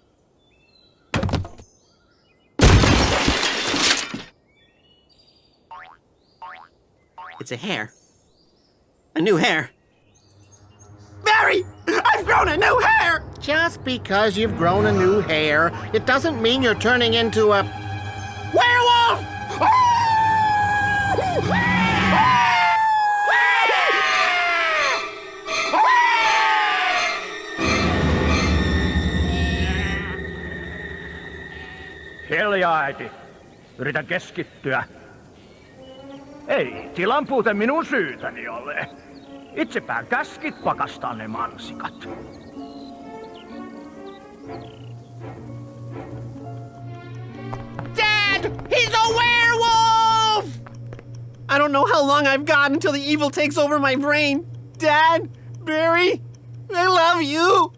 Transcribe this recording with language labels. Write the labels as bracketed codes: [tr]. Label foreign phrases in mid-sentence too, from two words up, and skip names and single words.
[en] It's a hair. A new hair. Barry! I've grown a new hair! Just because you've grown a new hair, it doesn't mean you're turning into a werewolf! [fi] Hiljaa, äiti. Yritä keskittyä. Ei tilan puute minun syytäni ole. Itsepä käskit pakastaa ne mansikat. [en] Dad! He's a werewolf! I don't know how long I've got until the evil takes over my brain. Dad, Barry, I love you.